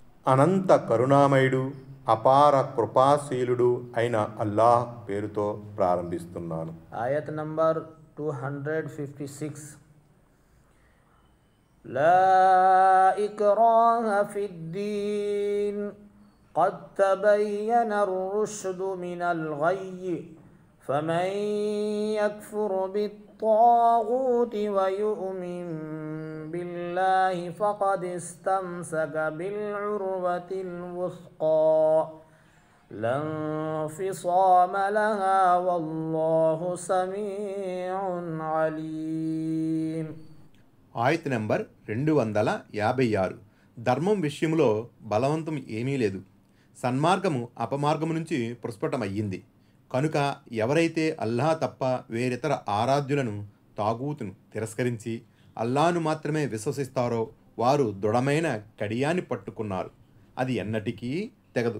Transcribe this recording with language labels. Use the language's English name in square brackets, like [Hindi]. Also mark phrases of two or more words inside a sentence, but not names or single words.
[Telugu] అనంత కరుణామయుడు, అపార కృపాశీలుడు అయిన అల్లాహ్ పేరుతో ప్రారంభిస్తున్నాను. [English] Ayat number 256. [Arabic] لا إكراه في الدين قد تبين الرشد من الغي فمن يكفر بالطاغوت ويؤمن بالله فقد استمسك بالعروة الوثقى لا انفصام لها والله سميع عليم. [Telugu] ఆయత్ నెంబర్ 256. ధర్మం విషయంలో బలవంతం ఏమీ లేదు, సన్మార్గము అపమార్గము నుంచి ప్రస్ఫుటమయ్యింది. కనుక ఎవరైతే అల్లాహ్ తప్ప వేరితర ఆరాధ్యులను తాగూతును తిరస్కరించి అల్లాహ్ను మాత్రమే విశ్వసిస్తారో వారు దృఢమైన కడియాన్ని పట్టుకున్నారు, అది ఎన్నటికీ తెగదు.